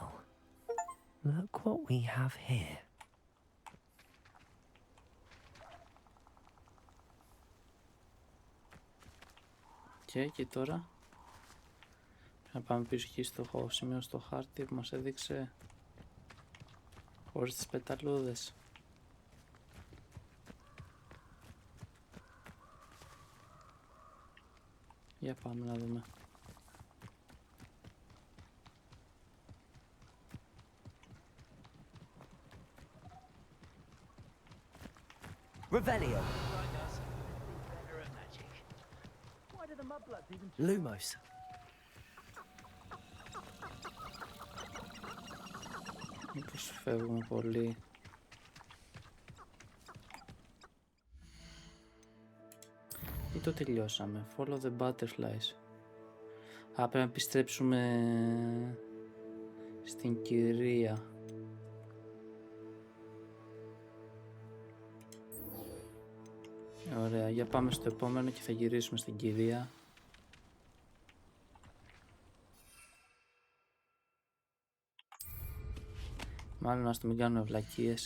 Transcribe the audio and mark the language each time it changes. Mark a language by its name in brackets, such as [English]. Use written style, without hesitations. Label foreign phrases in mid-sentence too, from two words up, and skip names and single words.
[English] Look what we have here. [Greek] Και τώρα να πάμε πίσω εκεί στο σημείο στο χάρτη που μας έδειξε χωρίς τις πεταλούδες. Για πάμε να δούμε. Revelio. Lumos. Μήπως φεύγουμε πολύ. Ή το τελειώσαμε? [English] Follow the butterflies. [Greek] Πρέπει να επιστρέψουμε στην κυρία. Ωραία, για πάμε στο επόμενο και θα γυρίσουμε στην κυρία. Μάλλον ας το μην κάνουμε βλακίες.